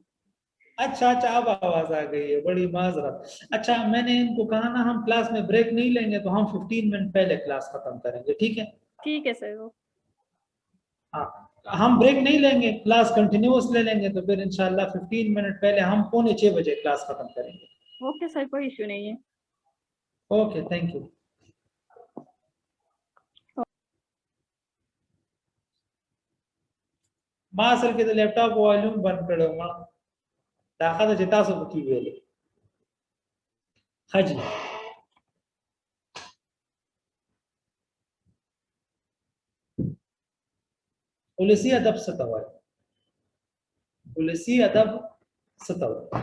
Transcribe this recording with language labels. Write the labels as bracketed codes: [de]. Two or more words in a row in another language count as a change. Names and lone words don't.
[ur] اچھا اچھا اب آواز آ گئی ہے بڑی معذرت اچھا میں نے ان کو کہا نا ہم کلاس میں بریک نہیں لیں گے تو ہم 15 منٹ پہلے کلاس ختم کریں گے ٹھیک ہے سر وہ ہاں ہم بریک نہیں لیں گے کلاس کنٹینیوئس لے لیں گے تو پھر ان شاء اللہ 15 منٹ پہلے ہم 5:45 بجے کلاس ختم کریں گے اوکے سر کوئی ایشو نہیں ہے [en] okay thank you [ps] ما اصل کې د لپټاپ والیوم بند کړو ما دا خاطر چې تاسو پکې ویلې حاجی ولسی ادب ستوي ولسی ادب ستوي